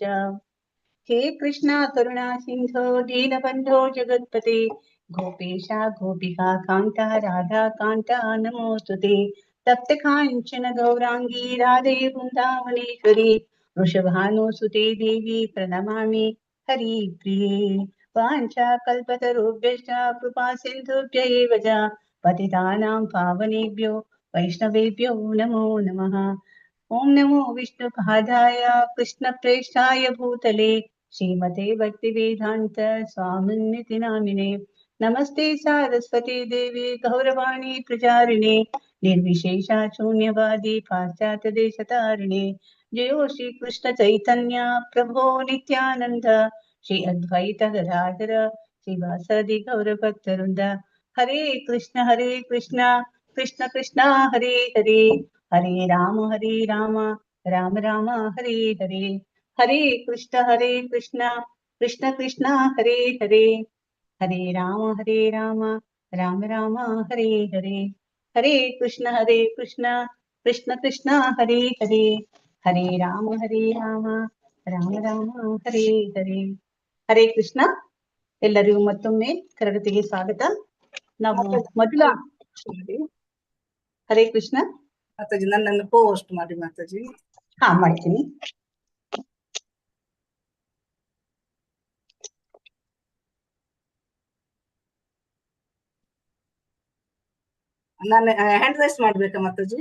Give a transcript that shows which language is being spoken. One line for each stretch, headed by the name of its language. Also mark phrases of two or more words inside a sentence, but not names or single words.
Sanskrit: ಹೇ ಕೃಷ್ಣ ಕರುಣಾ ಸಿಂಧೋ ದೀನಬಂಧೋ ಜಗತ್ಪತೆ ಗೋಪೇಶ ಗೋಪಿಕಾ ಕಾಂತ ರಾಧಾ ಕಾಂತ ನಮೋಸ್ತುತೆ. ತಪ್ತ ಕಾಂಚನ ಗೌರಾಂಗಿ ರಾಧೆ ವೃಂದಾವನೇಶ್ವರಿ ವೃಷಭಾನುಸುತೆ ದೇವಿ ಪ್ರಣಮಾಮಿ ಹರಿ ಪ್ರಿಯೇ. ವಾಂಛಾ ಕಲ್ಪತರುಭ್ಯಶ್ಚ ಕೃಪಾ ಸಿಂಧುಭ್ಯ ಏವ ಚ ಪತಿತಾನಾಂ ಪಾವನೇಭ್ಯೋ ವೈಷ್ಣವೇಭ್ಯೋ ನಮೋ ನಮಃ. ಓಂ ನಮೋ ವಿಷ್ಣುಪಾದಾಯ ಕೃಷ್ಣ ಪ್ರೇಷ್ಠಾಯ ಭೂತಲೆ ಶ್ರೀಮತೆ ಭಕ್ತಿ ವೇದಾಂತ ಸ್ವಾಮಿನ್ನಿತಿ ನಾಮಿನೆ. ನಮಸ್ತೆ ಸಾರಸ್ವತಿ ದೇವಿ ಗೌರವಾಣಿ ಪ್ರಚಾರಿಣೆ ನಿರ್ವಿಶೇಷ ಶೂನ್ಯವಾದಿ ಪಾಶ್ಚಾತ್ಯ ದೇಶತಾರಿಣೆ. ಜಯೋ ಶ್ರೀ ಕೃಷ್ಣ ಚೈತನ್ಯ ಪ್ರಭೋ ನಿತ್ಯಾನಂದ ಶ್ರೀ ಅದ್ವೈತ ಗದಾಧರ ಶ್ರೀವಾಸದಿ ಗೌರ ಭಕ್ತವೃಂದ. ಹರೇ ಕೃಷ್ಣ ಕೃಷ್ಣ ಕೃಷ್ಣ ಹರೇ ಹರೇ ಹರೇ ರಾಮ ರಾಮ ರಾಮ ಹರೇ ಹರೇ. ಹರೇ ಕೃಷ್ಣ ಕೃಷ್ಣ ಕೃಷ್ಣ ಹರೇ ಹರೇ ಹರೇ ರಾಮ ರಾಮ ರಾಮ ಹರೇ ಹರೇ. ಹರೇ ಕೃಷ್ಣ ಕೃಷ್ಣ ಕೃಷ್ಣ ಹರೇ ಹರೇ ಹರೇ ರಾಮ ರಾಮ ರಾಮ ಹರೇ ಹರೇ. ಹರೇ ಕೃಷ್ಣ.
Kannada: ಎಲ್ಲರಿಗೂ ಮತ್ತೊಮ್ಮೆ ತರಗತಿಗೆ ಸ್ವಾಗತ. ನಾವು ಮೊದಲ
Sanskrit: ಹರೇ ಕೃಷ್ಣ
Kannada: ಮಾತಾಜಿ ನನ್ನನ್ನು ಪೋಸ್ಟ್ ಮಾಡಿ ಮಾತಾಜಿ. ಮಾಡ್ತೀನಿ. ನಾನು
English: hand raise
Kannada: ಮಾಡ್ಬೇಕಾ ಮಾತಾಜಿ?